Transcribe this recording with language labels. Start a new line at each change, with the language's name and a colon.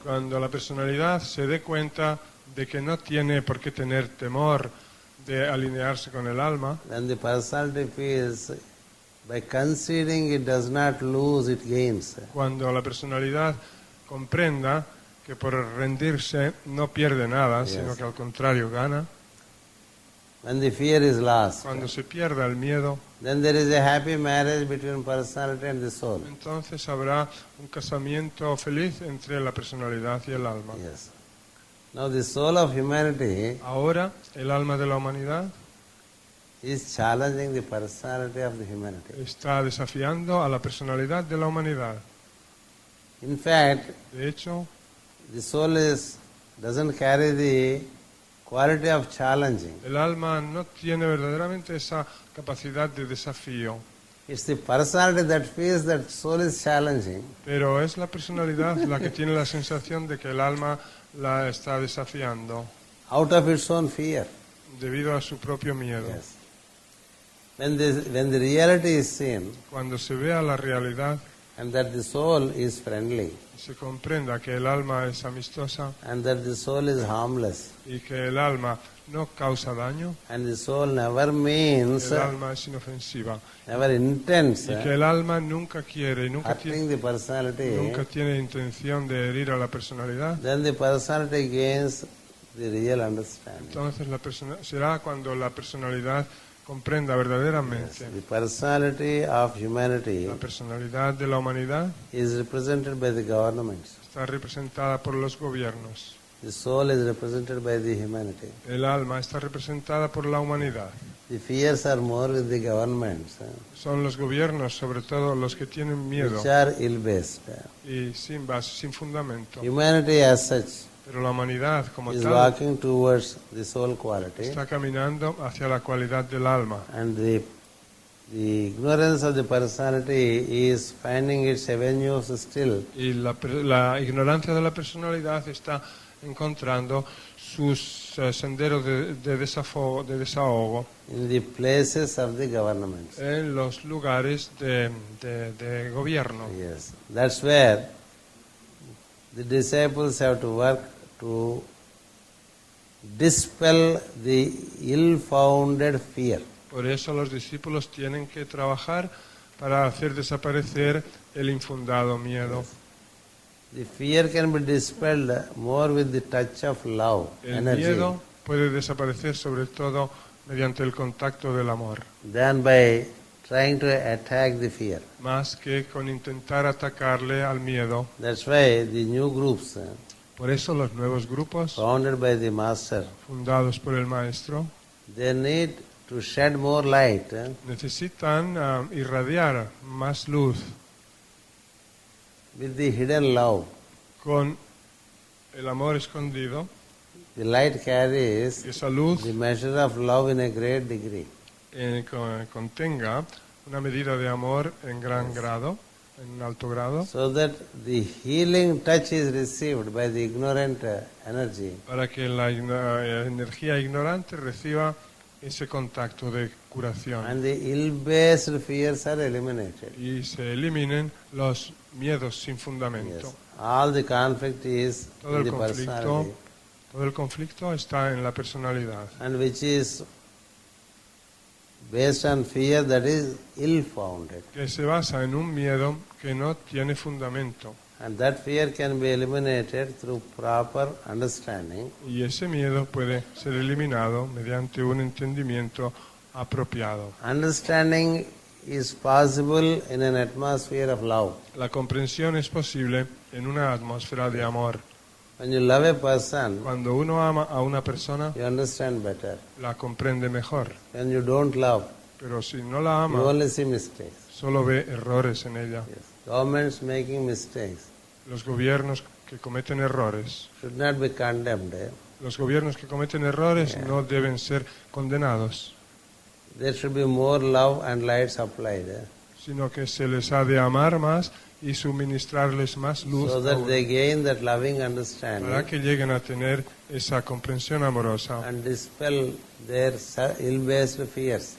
Spanish: Cuando la personalidad se dé cuenta de que no tiene por qué tener temor de alinearse con el alma,
English: when the personality feels by conceding it does not lose, it gains.
Spanish: cuando la personalidad comprenda que por rendirse no pierde nada,
English: Yes.
Spanish: sino que al contrario gana,
English: When the fear is lost,
Spanish: cuando se pierda el miedo,
English: then there is a happy marriage between personality and the soul.
Spanish: entonces habrá un casamiento feliz entre la personalidad y el alma.
English: Yes. Now the soul of humanity
Spanish: Ahora, el alma de la humanidad
English: is challenging the personality of the humanity.
Spanish: está desafiando a la personalidad de la humanidad.
English: In fact,
Spanish: De hecho,
English: the soul doesn't carry the quality of challenging.
Spanish: el alma no tiene verdaderamente esa capacidad de desafío,
English: It's the personality that feels that soul is challenging.
Spanish: pero es la personalidad la que tiene la sensación de que el alma la está desafiando
English: Out of its own fear.
Spanish: debido a su propio miedo.
English: Yes. When the reality is seen
Spanish: Cuando se vea la realidad
English: and that the soul is friendly
Spanish: y se comprenda que el alma es amistosa
English: and that the soul is harmless
Spanish: y que el alma no causa daño,
English: and the soul never means,
Spanish: el alma es inofensiva
English: never intends
Spanish: y que el alma nunca quiere y nunca
English: hurting the personality,
Spanish: tiene intención de herir a la personalidad,
English: then the personality gains the real understanding.
Spanish: entonces será cuando la personalidad comprenda verdaderamente.
English: The personality of humanity
Spanish: La personalidad de la humanidad
English: is represented by the governments.
Spanish: está representada por los gobiernos.
English: The soul is represented by the humanity.
Spanish: El alma está representada por la humanidad.
English: The fears are more with the governments,
Spanish: Son los gobiernos, sobre todo los que tienen miedo
English: which are ill-based.
Spanish: y sin base, sin fundamento.
English: Humanity as such
Spanish: Pero la humanidad como
English: is
Spanish: tal
English: walking towards the soul quality,
Spanish: está caminando hacia la cualidad del alma.
English: and the ignorance of the personality is finding its avenues still
Spanish: Y la ignorancia de la personalidad está encontrando sus senderos de desahogo
English: in the places of the governments.
Spanish: en los lugares de gobierno.
English: Yes, that's where the disciples have to work to dispel the ill-founded fear.
Spanish: Por eso los discípulos tienen que trabajar para hacer desaparecer el infundado miedo.
English: The fear can be dispelled more with the touch of love,
Spanish: El
English: energy,
Spanish: miedo puede desaparecer sobre todo mediante el contacto del amor,
English: than by trying to attack the fear.
Spanish: más que con intentar atacarle al miedo.
English: That's why the new groups
Spanish: Por eso los nuevos grupos
English: founded by the master,
Spanish: fundados por el maestro
English: they need to shed more light
Spanish: necesitan irradiar más luz
English: with the hidden love.
Spanish: con el amor escondido.
English: The light carries
Spanish: Esa luz
English: the measure of love in a great degree.
Spanish: Contenga una medida de amor en gran grado, en un alto grado,
English: So that the healing touch is received by the ignorant energy.
Spanish: para que la energía ignorante reciba ese contacto de curación
English: And the ill-based fears are eliminated.
Spanish: y se eliminen los miedos sin fundamento.
English: Yes. All the conflict is
Spanish: Todo
English: in
Spanish: el
English: the
Spanish: conflicto,
English: personality.
Spanish: todo el conflicto está en la personalidad,
English: And which is based on fear that is ill-founded.
Spanish: que se basa en un miedo que no tiene fundamento.
English: And that fear can be eliminated through proper understanding.
Spanish: Y ese miedo puede ser eliminado mediante un entendimiento apropiado.
English: Understanding is possible in an atmosphere of love.
Spanish: La comprensión es posible en una atmósfera de amor.
English: When you love a person,
Spanish: Cuando uno ama a una persona,
English: you understand better.
Spanish: la comprende mejor.
English: When you don't love,
Spanish: Pero si no la
English: you
Spanish: ama,
English: only see mistakes.
Spanish: solo ve errores en ella.
English: Yes. Governments making mistakes
Spanish: Los gobiernos que cometen errores,
English: should not be condemned.
Spanish: los gobiernos que cometen errores no deben ser condenados,
English: There should be more love and light supplied.
Spanish: sino que se les ha de amar más y suministrarles más luz
English: So that
Spanish: aún,
English: they gain that loving
Spanish: para
English: understanding
Spanish: que lleguen a tener esa comprensión amorosa
English: and dispel their ill-based fears.